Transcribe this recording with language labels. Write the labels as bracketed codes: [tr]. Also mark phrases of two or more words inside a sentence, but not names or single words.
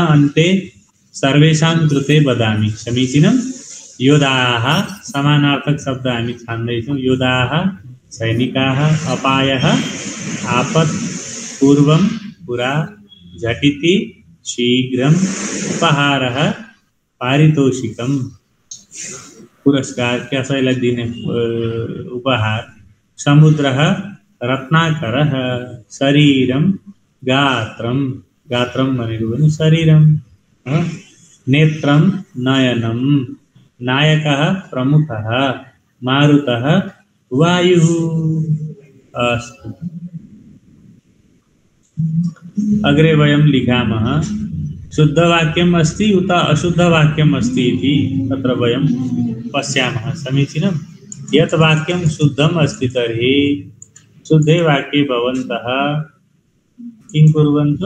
[sa] अन्ते सर्वेषां कृते वदामि समीचीनं योधाः [ne] समानार्थक शब्द हामी [sa] छान्दैछौँ योधाः सैनिकाः अपायः आपत् पूर्वं पुरा झटिति शीघ्रं उपहारः पारितोषिकं पुरस्कार [ne] कसैलाई दिने उपहार [sa] समुद्रः रत्नाकरः शरीरं गात्रं गात्रं [ne] भनेको पनि [sa] शरीरं नेत्रं नयनं नायकः प्रमुखः मारुतः वायुः अस्तु अग्रे वयं लिखामः शुद्धवाक्यम् अस्ति उत अशुद्धवाक्यम् अस्ति इति तत्र वयं पश्यामः समीचीनं यत् वाक्यं शुद्धम् अस्ति तर्हि शुद्धे वाक्ये भवन्तः किं कुर्वन्तु